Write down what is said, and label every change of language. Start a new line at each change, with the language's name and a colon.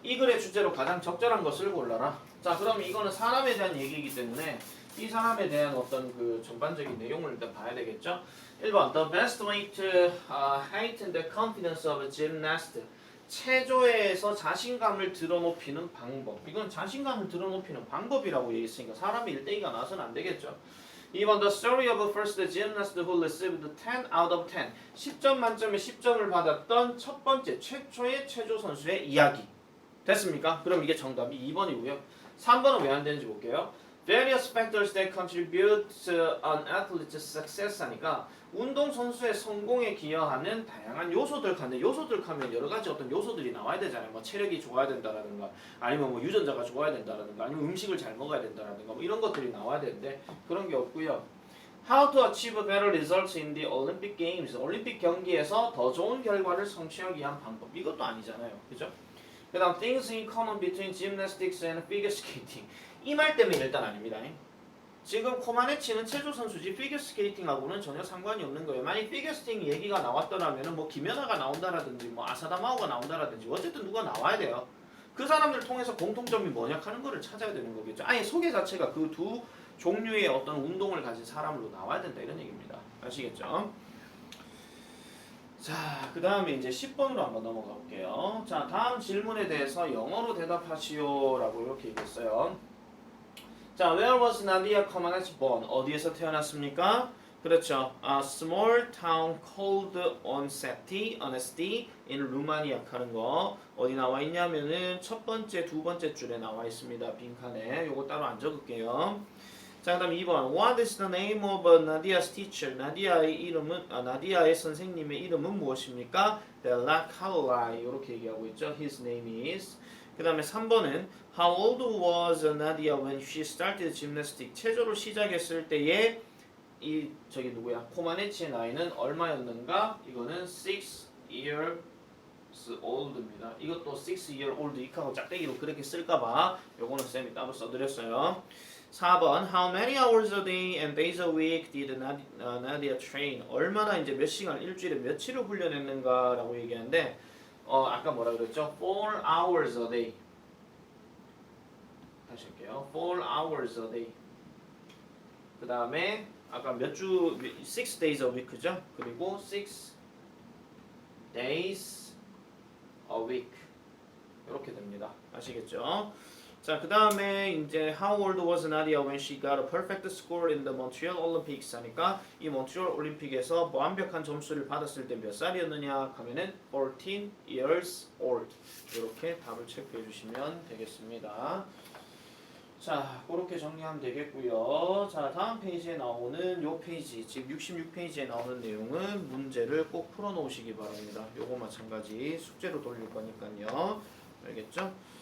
Korean: 이 글의 주제로 가장 적절한 것을 골라라. 자, 그럼 이거는 사람에 대한 얘기이기 때문에 이 사람에 대한 어떤 그 전반적인 내용을 일단 봐야 되겠죠? 1번.
English: The best way to heighten the confidence of a gymnast.
Korean: 체조에서 자신감을 드러높이는 방법. 이건 자신감을 드러높이는 방법이라고 얘기했으니까 사람이 1대2가 나와서는 안 되겠죠. 2번.
English: The story of a first gymnast who received 10 out of 10.
Korean: 10점 만점에 10점을 받았던 첫 번째 최초의 체조 선수의 이야기. 됐습니까? 그럼 이게 정답이 2번이고요. 3번은 왜 안 되는지 볼게요.
English: Various factors that contribute to an athlete's success
Korean: 하니까 운동선수의 성공에 기여하는 다양한 요소들 하는데 요소들 하면 여러 가지 어떤 요소들이 나와야 되잖아요. 뭐 체력이 좋아야 된다라든가 아니면 뭐 유전자가 좋아야 된다라든가 아니면 음식을 잘 먹어야 된다라든가 뭐 이런 것들이 나와야 되는데 그런 게 없고요.
English: How to achieve better results in the Olympic Games.
Korean: 올림픽 경기에서 더 좋은 결과를 성취하기 위한 방법. 이것도 아니잖아요. 그죠? 그 다음
English: things in common between gymnastics and figure skating.
Korean: 이 말 때문에 일단 아닙니다. 지금 코마네치는 체조 선수지 피겨 스케이팅하고는 전혀 상관이 없는 거예요. 만약 피겨 스케이팅 얘기가 나왔더라면 뭐 김연아가 나온다라든지 뭐 아사다마오가 나온다라든지 어쨌든 누가 나와야 돼요. 그 사람들 통해서 공통점이 뭐냐 하는 거를 찾아야 되는 거겠죠. 아니 소개 자체가 그 두 종류의 어떤 운동을 가진 사람으로 나와야 된다 이런 얘기입니다. 아시겠죠? 자, 그 다음에 이제 10번으로 한번 넘어가 볼게요. 자, 다음 질문에 대해서 영어로 대답하시오 라고 이렇게 얘기했어요.
English: 자, where was Nadia Comaneci born?
Korean: 어디에서 태어났습니까? 그렇죠.
English: A small town called Onesti in Romania
Korean: 하는 거 어디 나와 있냐면은 첫 번째, 두 번째 줄에 나와 있습니다. 빈칸에. 요거 따로 안 적을게요. 자, 그다음 2번.
English: What is the name of Nadia's teacher?
Korean: 나디아의 선생님의 이름은 무엇입니까?
English: Bella Carolai.
Korean: 이렇게 얘기하고 있죠.
English: His name is.
Korean: 그다음에 3번은
English: How old was Nadia when she started gymnastics?
Korean: 체조를 시작했을 때에 이 저기 누구야? 코마네치의 나이는 얼마였는가? 이거는
English: 6 years old
Korean: 입니다. 이것도
English: 6 year old
Korean: 이하고 짝대기로 그렇게 쓸까봐 요거는 쌤이 따로 써드렸어요. 4번
English: How many hours a day and days a week did Nadia train?
Korean: 얼마나 이제 몇 시간 일주일에 며칠을 훈련했는가라고 얘기하는데 아까 뭐라 그랬죠?
English: 4 hours a day.
Korean: 다시 할게요.
English: 4 hours a day.
Korean: 그 다음에 아까 몇 주,
English: 6 days a week
Korean: 죠? 그리고
English: 6 days a week.
Korean: 이렇게 됩니다. 아시겠죠?
English: 자, 그 다음에 이제 How old was Nadia when she got a perfect score in the Montreal Olympics
Korean: 하니까 이 몬트리올 올림픽에서 완벽한 점수를 받았을 때 몇 살이었느냐 하면은
English: 14 years old.
Korean: 이렇게 답을 체크해 주시면 되겠습니다. 자, 그렇게 정리하면 되겠고요. 자, 다음 페이지에 나오는 요 페이지, 지금 66페이지에 나오는 내용은 문제를 꼭 풀어 놓으시기 바랍니다. 요거 마찬가지 숙제로 돌릴 거니까요. 알겠죠?